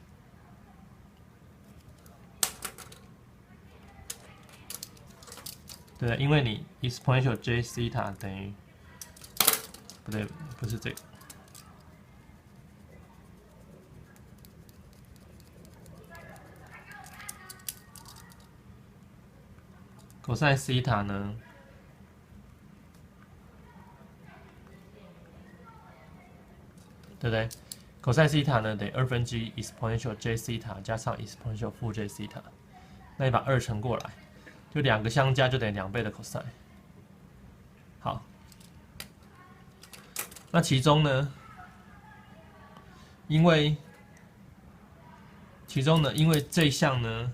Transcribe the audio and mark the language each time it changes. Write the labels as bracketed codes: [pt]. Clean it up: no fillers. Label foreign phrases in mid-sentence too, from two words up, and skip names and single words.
[zh] 对的，因為你 [en] exponential j theta [zh] 等於，不對，不是這個。 [en] cosine theta [zh] 呢，對不对 ？ [en] cosine theta [zh] 呢等於1/2 [en] exponential j theta [zh] 加上 exponential 負 [en] j theta， [zh] 那你把2乘過來，就2個相加就等於2倍的 cosine。好，那其中呢，因為這一項呢。